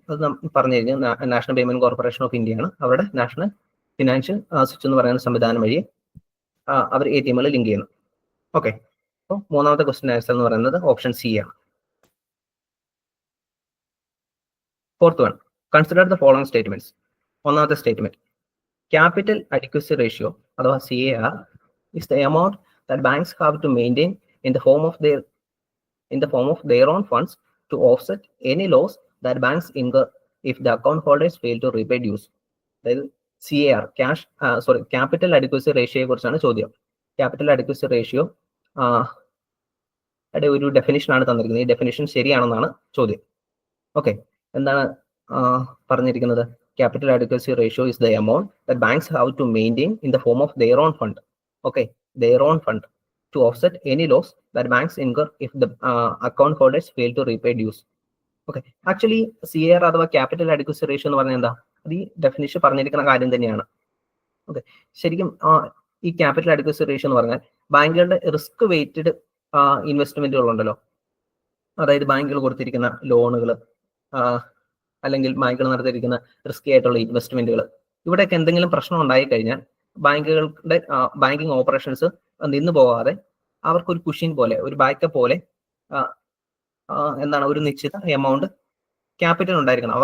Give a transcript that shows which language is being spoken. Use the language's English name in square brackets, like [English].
[Malayalam] അത് പറഞ്ഞു കഴിഞ്ഞാൽ national payment corporation of India ആണ്. അവരുടെ നാഷണൽ ഫിനാൻഷ്യൽ സ്വിച്ച് എന്ന് പറയുന്ന സംവിധാനം വഴി അവർ ATMകളെ ലിങ്ക് ചെയ്യുന്നു. ഓക്കെ, അപ്പോൾ മൂന്നാമത്തെ ക്വസ്റ്റ്യൻ ആൻസർ എന്ന് പറയുന്നത് ഓപ്ഷൻ C ആണ്. [English] Fourth one, consider the following statements. [Malayalam] ഒന്നാമത്തെ സ്റ്റേറ്റ്മെന്റ്, [English] Capital adequacy ratio അഥവാ CAR is the amount that banks have to maintain in the form of their own funds to offset any loss that banks incur if the account holders fail to repay dues. [Malayalam] അതായത് CAR, capital adequacy റേഷ്യോയെ കുറിച്ചാണ് ചോദ്യം. Capital adequacy ratio ഒരു definition ആണ് തന്നിരിക്കുന്നത്. ഈ definition ശരിയാണെന്നാണ് ചോദ്യം. Okay, എന്താണ് പറഞ്ഞിരിക്കുന്നത്? [English] Capital adequacy ratio is the amount that banks have to maintain in the form of their own fund. Okay, their own fund to offset any loss that banks incur if the account holders fail to repay dues. [Malayalam] Okay, actually CAR അഥവാ capital adequacy ratio എന്ന് പറഞ്ഞാൽ എന്താ? അത് ഈ definition പറഞ്ഞിരിക്കുന്ന കാര്യം തന്നെയാണ്. Okay, ശരിക്കും ഈ ക്യാപിറ്റൽ അഡിക്വസി റേഷ്യോ എന്ന് പറഞ്ഞാൽ ബാങ്കുകളുടെ റിസ്ക് വെയ്റ്റഡ് ഇൻവെസ്റ്റ്മെന്റുകൾ ഉണ്ടല്ലോ, അതായത് ബാങ്കുകൾ കൊടുത്തിരിക്കുന്ന ലോണുകൾ അല്ലെങ്കിൽ ബാങ്കുകൾ നടത്തിയിരിക്കുന്ന റിസ്കി ആയിട്ടുള്ള ഇൻവെസ്റ്റ്മെന്റുകൾ, ഇവിടെയൊക്കെ എന്തെങ്കിലും പ്രശ്നം ഉണ്ടായി കഴിഞ്ഞാൽ ബാങ്കുകളുടെ ബാങ്കിങ് ഓപ്പറേഷൻസ് നിന്നു പോകാതെ അവർക്കൊരു കുഷൻ പോലെ, ഒരു ബാക്കപ്പ് പോലെ എന്താണ് ഒരു നിശ്ചിത എമൗണ്ട് ക്യാപിറ്റൽ ഉണ്ടായിരിക്കണം.